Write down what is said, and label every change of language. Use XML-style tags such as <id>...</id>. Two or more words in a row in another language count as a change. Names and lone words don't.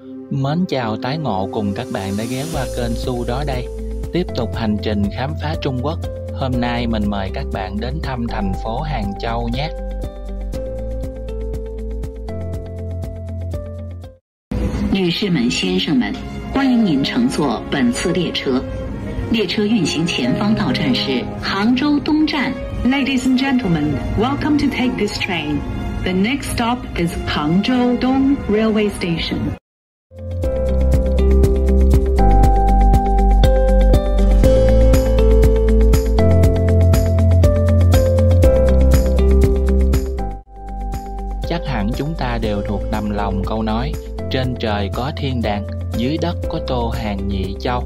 <vi>Mến chào tái ngộ cùng các bạn đã ghé qua kênh Su đó đây. Tiếp tục hành trình khám phá Trung Quốc. Hôm nay mình mời các bạn đến thăm thành phố Hàng Châu nhé.</vi> <zh>女士们、先生们，欢迎您乘坐本次列车。列车运行前方到站是杭州东站。</zh> <en>Ladies and gentlemen, welcome to take this train. The next stop is Hangzhou Dong Railway Station.</en> <vi>Chắc hẳn chúng ta đều thuộc nằm lòng câu nói trên trời có thiên đàng, dưới đất có Tô Hàng Nhị Châu.</vi>